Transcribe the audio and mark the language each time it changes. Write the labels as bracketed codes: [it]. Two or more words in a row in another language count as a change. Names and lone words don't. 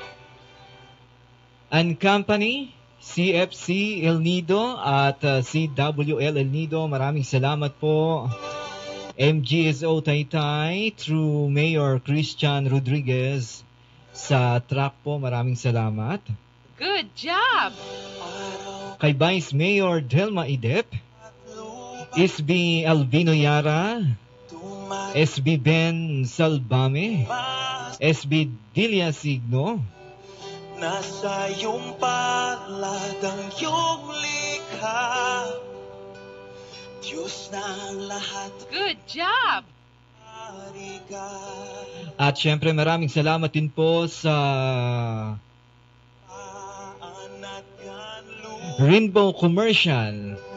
[en] And company, [tl] CFC El Nido at CWL El Nido, maraming salamat po. [en] MGSO Taytay through Mayor Christian Rodriguez. [tl] Sa track po, maraming salamat. [en] Good job! [tl] Kay Vice Mayor Delma Idep, SB Albino Yara, SB Ben Salbame, SB Dilia Signo, nasa iyong palad ang iyong likha, Diyos na ang lahat. [en] Good job! [tl] At syempre maraming salamat din po sa Rainbow Commercial.